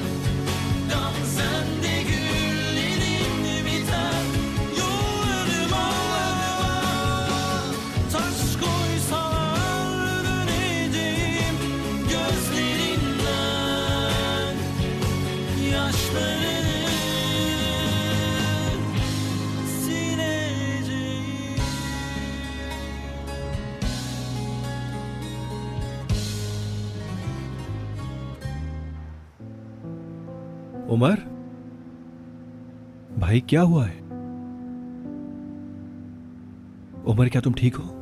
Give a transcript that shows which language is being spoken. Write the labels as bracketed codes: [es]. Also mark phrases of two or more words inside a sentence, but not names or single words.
[tr] Gamzende güllerin biter, yollarıma taş koysalar döneceğim gözlerinden yaşlarını sileceğim. [hi] उमर, भाई क्या हुआ है? उमर, क्या तुम ठीक हो?